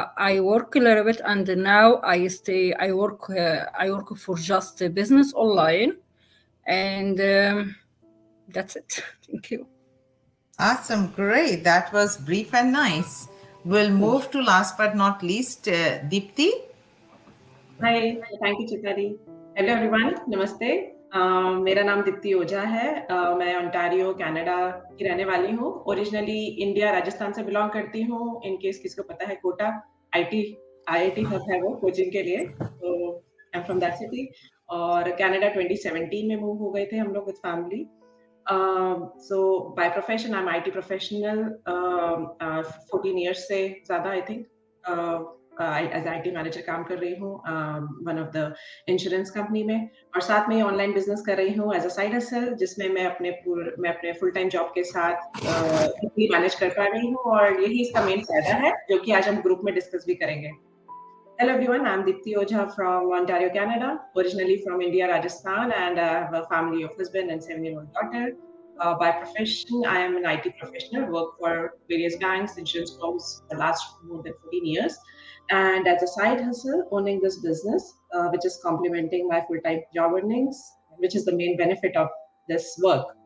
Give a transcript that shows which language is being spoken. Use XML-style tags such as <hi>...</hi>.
<en>I work a little bit, and now I work for just a business online, and that's it. Thank you. Awesome, great. That was brief and nice. We'll move to last but not least, Deepti. Hi, thank you, Chitali. Hello everyone, नमस्ते.</en> <hi>मेरा नाम दीप्ति ओझा है. मैं Ontario Canada की रहने वाली हूँ. Originally India Rajasthan से बिलोंग करती हूँ. इन केस किसको पता है, कोटा IIT हब है वो कोचिंग के लिए. तो</hi> <en>I am from that city.</en> <hi>और कनाडा 2017 में मूव हो गए थे हम लोग with family.</hi> <en>So by profession I'm IT professional. 14 years</en> <hi>से ज़्यादा</hi> <en>I think.</en> <hi>As IT manager काम कर रही हूँ</hi> <en>one of the insurance company</en> <hi>में, और साथ में ऑनलाइन बिजनेस कर रही हूँ</hi> <en>as a side hustle,</en> <hi>जिसमें मैं अपने फुल टाइम जॉब के साथ मैनेज कर पा रही हूँ, और यही इसका मेन फायदा है जो कि आज हम ग्रुप में डिस्कस भी करेंगे.</hi> <en>Hello everyone, I'm Deepti Ojha from Ontario, Canada, originally from India, Rajasthan, and I have a family of husband and 7-year-old daughter. By profession, I am an IT professional, work for various banks, insurance firms for the last more than 14 years. And as a side hustle, owning this business, which is complementing my full-time job earnings, which is the main benefit of this work.</en>